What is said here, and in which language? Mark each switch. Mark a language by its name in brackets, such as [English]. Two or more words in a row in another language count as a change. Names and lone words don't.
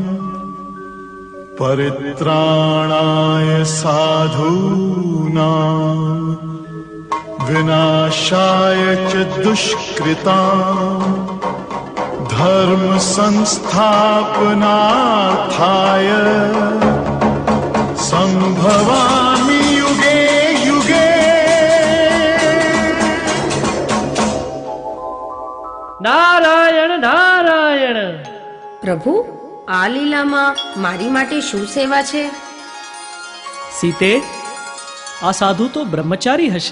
[Sanskrit] परित्राणाय साधूनां विनाशाय च दुष्कृतां धर्म संस्थापनार्थाय संभवामि युगे युगे. [Gujarati] નારાયણ નારાયણ. પ્રભુ, આ લીલામાં મારી માટે શું સેવા છે? સીતે, આ સાધુ તો બ્રહ્મચારી હશે.